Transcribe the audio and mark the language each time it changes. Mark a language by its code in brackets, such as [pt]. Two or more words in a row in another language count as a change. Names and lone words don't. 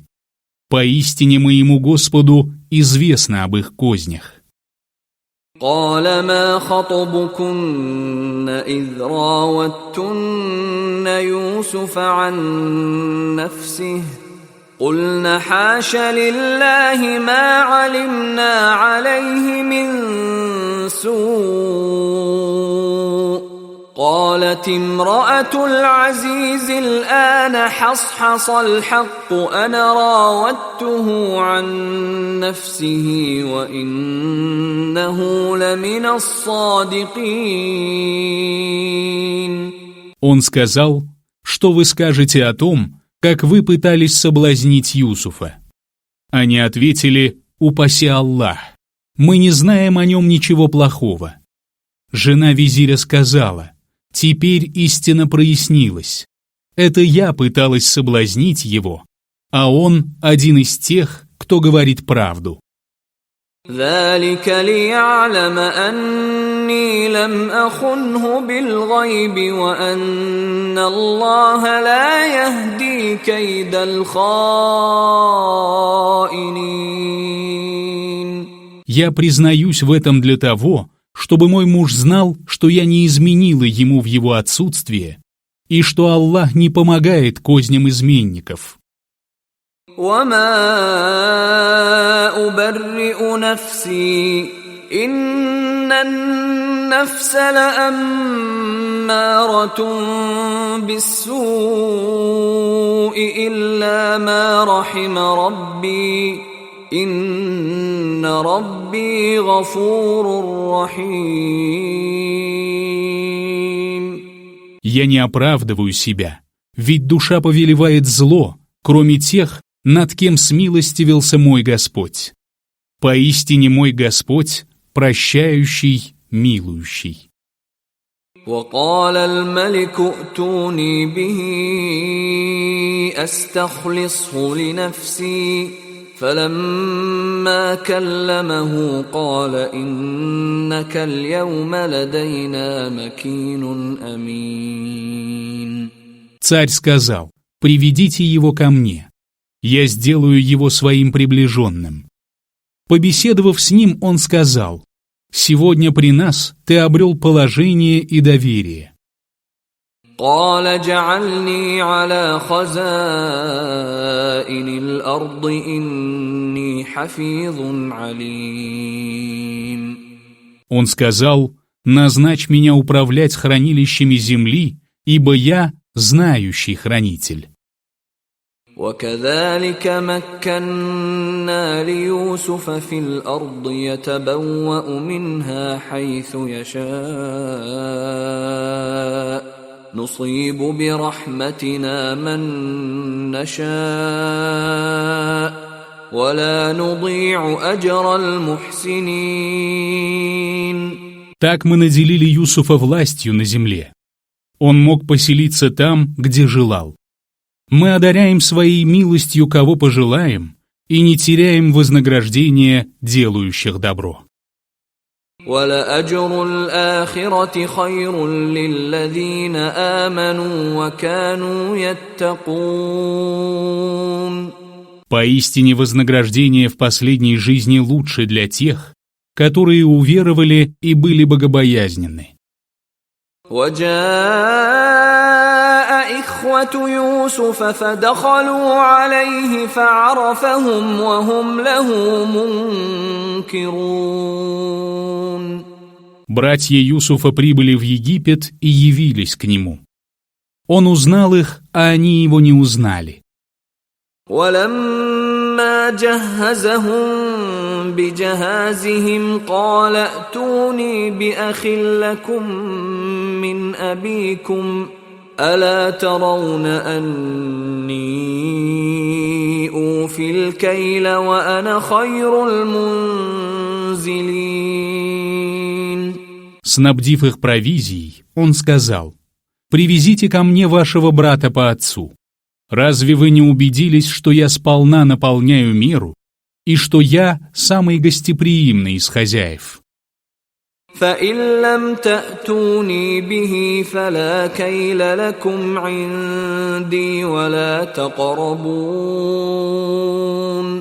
[ru] Поистине моему Господу известно об их кознях». [ar] قال ما خطبكن إذ راوتن يوسف عن نفسه قلنا حاش لله ما علمنا عليه من سوء قالت امرأة العزيز الآن حصحص الحق أنا راودته عن نفسه وإنه لمن الصادقين. [ru] Он сказал: «Что вы скажете о том, как вы пытались соблазнить Юсуфа?» Они ответили: «Упаси Аллах, мы не знаем о нем ничего плохого». Жена визиря сказала: «Теперь истина прояснилась. Это я пыталась соблазнить его, а он один из тех, кто говорит правду». [ar] ذلك ليعلم أني لم أخنه بالغيب وأن الله لا يهدي كيد الخائنين. [ru] Я признаюсь в этом для того, чтобы мой муж знал, что я не изменила ему в его отсутствие, и что Аллах не помогает козням изменников. [ar] وما أبرئ نفسي إن النفس لأمارة بالسوء إلا ما رحم ربي إن ربي غفور رحيم. [ru] Я не оправдываю себя, ведь душа повелевает зло, кроме тех, над кем смилостивился мой Господь. Поистине мой Господь прощающий, милующий. [ar] وقال الملك ائتوني به أستخلصه لنفسي فلما كلمه قال إنك اليوم لدينا مكين أمين. [ru] Царь сказал: «Приведите его ко мне. Я сделаю его своим приближенным». Побеседовав с ним, он сказал: «Сегодня при нас ты обрел положение и доверие». [ar] قال اجعلني على خزائن الأرض إني حفيظ عليم. [ru] Он сказал: «Назначь меня управлять хранилищами земли, ибо я знающий хранитель». [ar] وكذلك مكنا ليوسف في الأرض يتبوأ منها حيث يشاء نصيب برحمتنا من نشاء ولا نضيع أجر المحسنين. [ru] Так мы наделили Юсуфа властью на земле. Он мог поселиться там, где желал. Мы одаряем своей милостью, кого пожелаем, и не теряем вознаграждения делающих добро. [ar] وَلَأَجْرُ الْآخِرَةِ خَيْرٌ لِّلَّذِينَ آمَنُوا وَكَانُوا يَتَّقُونَ. [ru] Поистине вознаграждение в последней жизни лучше для тех, которые уверовали и были богобоязненны. [ar] وَجَاءَ إِخْوَةُ يُوسُفَ فَدَخَلُوا عَلَيْهِ فَعَرَفَهُمْ وَهُمْ لَهُ مُنكِرُونَ. [ru] Братья Юсуфа прибыли в Египет и явились к нему. Он узнал их, а они его не узнали. [ar] وَلَمَّا جَهَّزَهُم بِجَهَازِهِمْ قَالَ ائْتُونِي بِأَخٍ لَّكُم مِّنْ أَبِيكُمْ أَلَا تَرَوْنَ أَنِّي أُوفِي الْكَيْلَ وَأَنَا خَيْرُ الْمُنزِلِينَ. [ru] Снабдив их провизией, он сказал: «Привезите ко мне вашего брата по отцу. Разве вы не убедились, что я сполна наполняю меру, и что я самый гостеприимный из хозяев?» [ar] فَإِن لَّمْ تَأْتُونِي بِهِ فَلَا كَيْلَ لَكُمْ عِندِي وَلَا تَقْرَبُونَ.